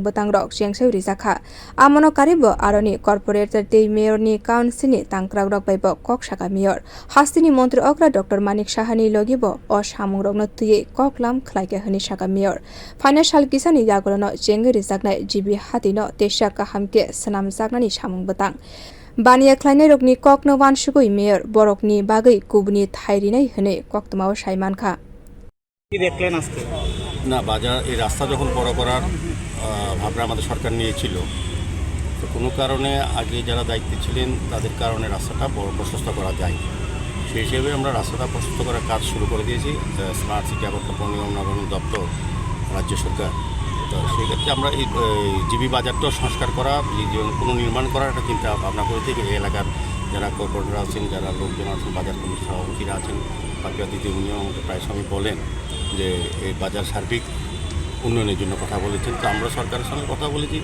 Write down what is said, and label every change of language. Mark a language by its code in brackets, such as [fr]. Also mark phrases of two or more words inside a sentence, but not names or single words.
[trp] botang rok jengseu rijaka amono karibo aroni corporator te mayor ni council ni tangkrag rok baibo kok saka mayor hastini mantri okra Dr Manik Sahani logibo o samung rokno tuye koklam khlaike hini saka mayor financial kisani yagolono jengri rijaknai GB hatino tesha kahamke sanam jaknani samung botang Bania khlainai rokni kokno wansugoi mayor borokni bagai kubni thairinai hene koktmao saimankha [bn] কি দেখলেন আজকে না বাজার এই রাস্তা যখন বড় করার ভাবনা আমাদের সরকার নিয়েছিল তো কোনো কারণে আগে যারা দায়িত্বে ছিলেন তাদের কারণে রাস্তাটা প্রশস্ত করা যায় সেই হিসেবে আমরা রাস্তাটা প্রশস্ত করার কাজ শুরু করে দিয়েছি স্মার্ট সিটি আগরতলা নিগম নগর দপ্তর রাজ্য সরকার তো সেই ক্ষেত্রে আমরা এই জিবি বাজারটাও সংস্কার করা কোনো নির্মাণ করার একটা চিন্তা ভাবনা করেছি এই এলাকার যারা কর্পোরেটর আছেন যারা লোকজন আছেন বাজার কমিটির সভাপতিরা আছেন পাপিয়া দিদি উনিও আমাকে প্রায় সময় বলেন যে এই বাজার সার্বিক উন্নয়নের জন্য কথা বলেছেন তো আমরা সরকারের সঙ্গে কথা বলেছি